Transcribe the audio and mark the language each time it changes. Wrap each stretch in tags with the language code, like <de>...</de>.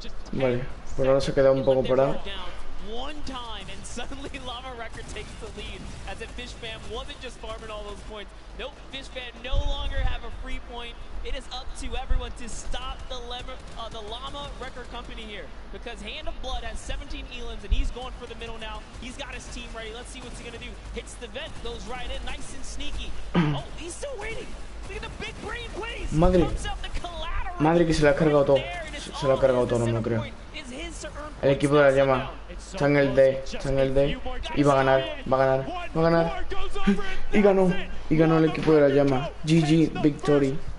<es>Vale, por ahora se ha quedado un poco parado.</es> <en>One time and suddenly Llama Record takes the lead as if Fish Fam wasn't just farming all those points. Nope, Fish Fam no longer have a free point. It is up to everyone to stop the Llama Record Company here because Hand of Blood has 17 Elans and he's going for the middle now. He's got his team ready. Let's see what's he gonna do. Hits the vent, goes right in, nice and sneaky. Oh, he's still waiting. Look at the big brain plays.</en> <es>Madre,</es> <en>Comes out the collateral.</en> <es>madre que se la ha cargado todo. Se la ha cargado todo, no me lo creo. El equipo de la llama está en el D, está en el D y va a ganar, va a ganar, va a ganar. Y ganó el equipo de la llama. GG, victory.</es>